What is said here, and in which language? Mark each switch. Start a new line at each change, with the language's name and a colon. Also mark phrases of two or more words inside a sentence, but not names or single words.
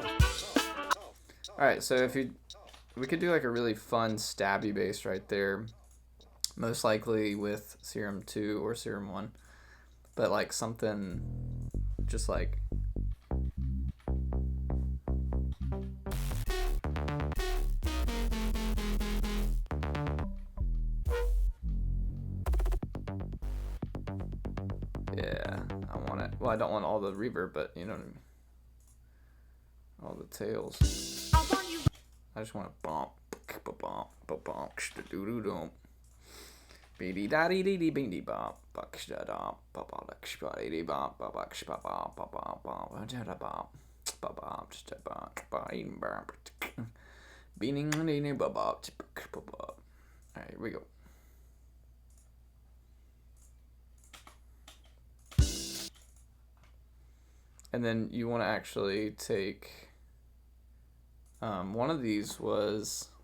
English: All right, so we could do like a really fun stabby bass right there, most likely with Serum 2 or Serum 1, but like something just like yeah, I want it. Well, I don't want all the reverb, but you know what I mean. All the tails. I just want to bump, bump, bump, bump, doo doo doo. Beady daddy dee dee beady bop buck shada bop bop shpady bop bop buck shpa bop bop bop bop jada bop bop bop just a bop beating bop beating beating bop bop bop. Alright, here we go. And then you want to actually take one of these was